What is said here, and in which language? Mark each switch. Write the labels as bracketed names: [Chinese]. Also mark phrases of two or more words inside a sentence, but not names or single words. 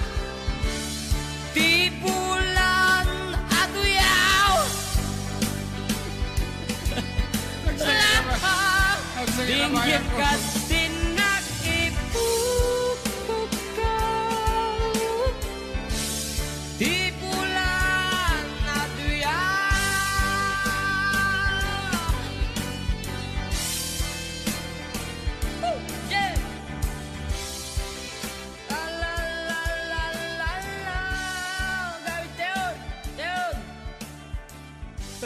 [Iloko] Ti bulan aduyaw. Dinggit ka tinak ipupukaw. Ti bulan aduyaw. [English] Yeah. La la la la la la. David Teon.